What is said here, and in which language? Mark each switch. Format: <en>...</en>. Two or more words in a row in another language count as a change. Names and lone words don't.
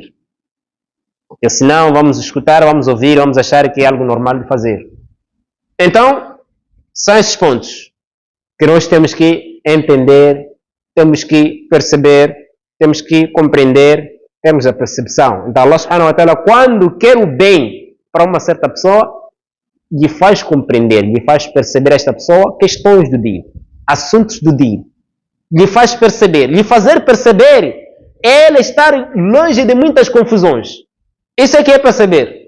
<pt>Porque senão vamos escutar, vamos ouvir, vamos achar que é algo normal de fazer. Então, são esses pontos que nós temos que entender, temos que perceber, temos que compreender, temos a percepção. Então,</pt> <ar>الله سبحانه وتعالى,</ar> <pt>quando quer o bem para uma certa pessoa, lhe faz compreender, lhe faz perceber a esta pessoa questões do dia, assuntos do dia. Lhe faz perceber, lhe fazer perceber, ela estar longe de muitas confusões. Isso é que é perceber.</pt>